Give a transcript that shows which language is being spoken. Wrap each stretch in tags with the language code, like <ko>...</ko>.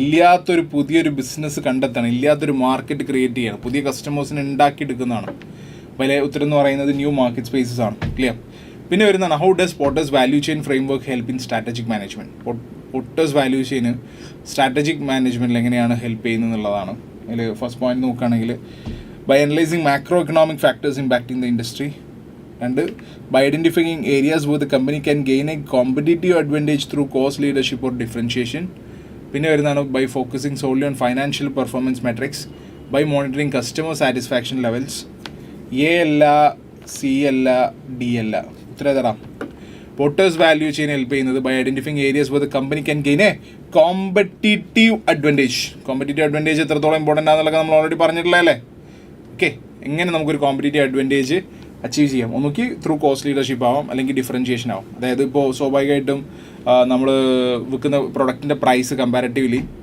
<ml>ഇല്ലാത്തൊരു പുതിയൊരു ബിസിനസ് കണ്ടെത്താണ്, ഇല്ലാത്തൊരു മാർക്കറ്റ് ക്രിയേറ്റ് ചെയ്യണം, പുതിയ കസ്റ്റമേഴ്സിനെ ഉണ്ടാക്കിയെടുക്കുന്നതാണ്. വലിയ ഉത്തരം എന്ന് പറയുന്നത് ന്യൂ മാർക്കറ്റ് സ്പേസസ് ആണ്. ക്ലിയർ? പിന്നെ വരുന്നതാണ്</ml> <en>How does Porter's value chain framework help in strategic management.</en> <ml>Potter's value ചെയിന് strategic മാനേജ്മെൻറ്റിൽ എങ്ങനെയാണ് ഹെൽപ്പ് ചെയ്യുന്നത് എന്നുള്ളതാണ്. അതിൽ ഫസ്റ്റ് പോയിന്റ് നോക്കുകയാണെങ്കിൽ</ml> <en>by analyzing macroeconomic factors impacting the industry, and by identifying areas where the company can gain a competitive advantage through cost leadership or differentiation.</en> <ml>പിന്നെ വരുന്നതാണ്</ml> <en>by focusing solely on financial performance metrics, by monitoring customer satisfaction levels.</en> <ml>A അല്ല, C അല്ല, D അല്ല. ഉത്തരം ഏതാ? Potter's value chain help ചെയ്യുന്നത്</ml> <en>by identifying areas where the company can gain a competitive advantage.</en> <ml>Competitive advantage എത്രത്തോളം important ആണെന്നുള്ളത് നമ്മൾ already പറഞ്ഞിട്ടുള്ളതല്ലേ. Okay, എങ്ങനെ നമുക്കൊരു കോമ്പറ്റീറ്റീവ് അഡ്വാൻറ്റേജ് അച്ചീവ് ചെയ്യാം? ഒന്നുകിൽ ത്രൂ കോസ്റ്റ് ലീഡർഷിപ്പ് ആവാം, അല്ലെങ്കിൽ ഡിഫറൻഷിയേഷൻ ആവും. അതായത് ഇപ്പോൾ സ്വാഭാവികമായിട്ടും നമ്മൾ വിൽക്കുന്ന പ്രൊഡക്റ്റിൻ്റെ പ്രൈസ് കമ്പാരിറ്റീവ്ലി.</ml>